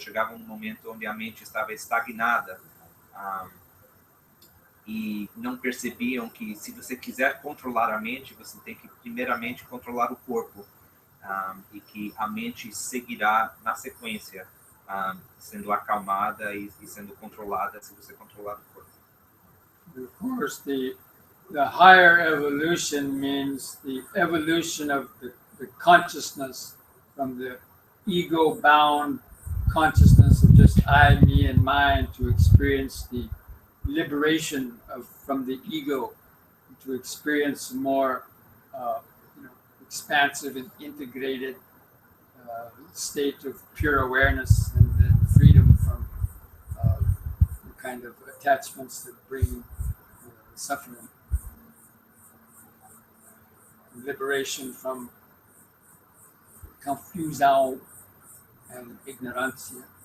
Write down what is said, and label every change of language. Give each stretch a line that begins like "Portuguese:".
Portuguese: Chegavam num momento onde a mente estava estagnada, e não percebiam que, se você quiser controlar a mente, você tem que primeiramente controlar o corpo, e que a mente seguirá na sequência. sendo acalmada e sendo controlada se você controlar o corpo.
English: Of course, the higher evolution means the evolution of the consciousness from the ego-bound consciousness of just I, me, and mine to experience the liberation from the ego, to experience more expansive and integrated state of pure awareness and then freedom from the kind of attachments that bring suffering. Liberation from
Portuguese: confusão
English: and
Portuguese: ignorância.